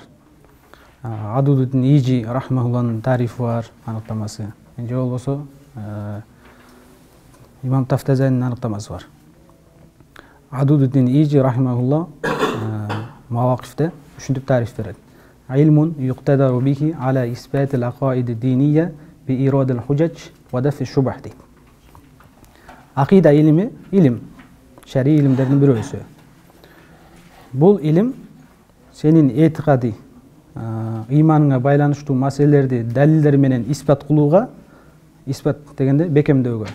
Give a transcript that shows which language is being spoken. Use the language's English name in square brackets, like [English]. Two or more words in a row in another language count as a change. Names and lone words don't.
[Kyrgyz] Адудудин Ижи рахимахуллахнын тарифи бар, аныктамасы. Же болбосо имам Тафтазанинин аныктамасы бар. Адудудин Ижи рахимахуллах мавакифте ушинтип тариф берет. [Arabic] علم يقتدر به على إثبات العقائد الدينية بإيراد الحجج ودفع الشبه дейт. [Kyrgyz] Акида илими, илим, шари илимдердин бирөөсү. Бул илим сенин этикади, ыйманыңа байланыштуу маселелерди далилдер менен испат кылууга, испат дегенде бекемдөөгө.